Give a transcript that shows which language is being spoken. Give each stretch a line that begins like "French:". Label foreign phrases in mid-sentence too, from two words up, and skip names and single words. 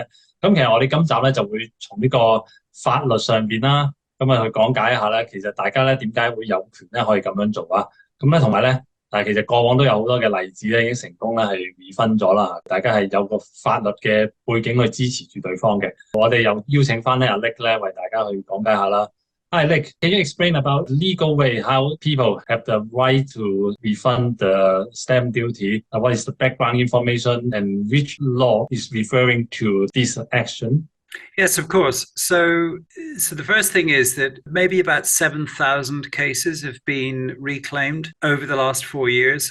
Cantonese: 咁其實我哋今集咧就會從呢個法律上邊啦，咁去講解一下咧，其實大家咧點解會有權咧可以咁樣做啊？咁咧同埋咧，其實過往都有好多嘅例子咧，已經成功咧係離婚咗啦，大家係有個法律嘅背景去支持住對方嘅。我哋又邀請翻咧阿 Nick 咧為大家去講解下啦。
English: Hi Nick, can you explain about legal way how people have the right to refund the stamp duty? What is the background information and which law is referring to this action? Yes, of course. So the first thing is that maybe about 7,000 cases have been reclaimed over the last 4 years.